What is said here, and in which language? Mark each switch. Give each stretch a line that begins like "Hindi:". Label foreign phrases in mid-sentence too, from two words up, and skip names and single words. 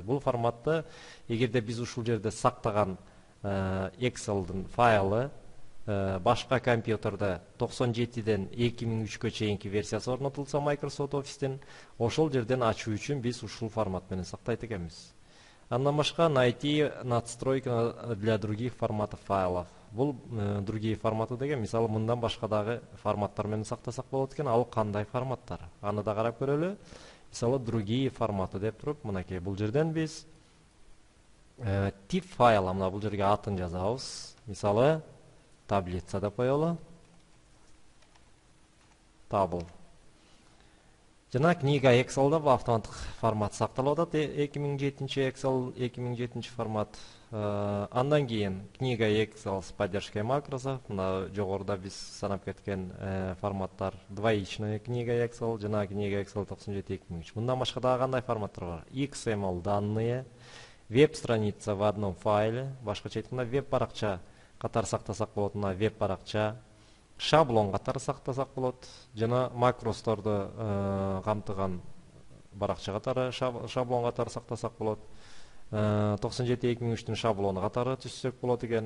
Kyrgyz: Бул форматты эгерде биз ушул жерде сактаган Excel'дин файлы башка компьютерде 97ден 2003кө чейинки версиясы орнотулса Microsoft Office'тин, ошол жерден ачуу үчүн биз ушул формат менен сактайт экенбиз. Андан башка
Russian: найти надстройки для других форматов файлов.
Kyrgyz: Бул
Russian: другие форматы
Kyrgyz: деген, мисалы, мындан башка дагы форматтар менен сактасак болот экен. Ал кандай форматтар? Аны да карап көрөлү. Мисалы,
Russian: другие форматы
Kyrgyz: деп туруп, мынакей бул жерден биз
Russian: тип файла,
Kyrgyz: мына бул жерге атын жазабыз. Мисалы, таблица деп коелу. Table. Жана книга Excel'да бул автоматтык формат сакталып атат.
Russian: 2007 Excel 2007 формат.
Kyrgyz: Андан кийин
Russian: книга Excel с поддержкой макросов.
Kyrgyz: Мына жогоруда биз санап кеткен форматтар
Russian: двоичная книга Excel
Kyrgyz: жана
Russian: книга Excel 97-2003.
Kyrgyz: Мындан башка дагы кандай форматтар бар?
Russian: XML данные, веб-страница в одном файле,
Kyrgyz: башкача айтканда веб-баракча катары сактасак болот, мына веб-баракча, шаблон катары сактасак болот, жана макросторду камтыган баракча катары шаблон катары сактасак болот. 97-2003түн шаблону катары түзсөк болот экен.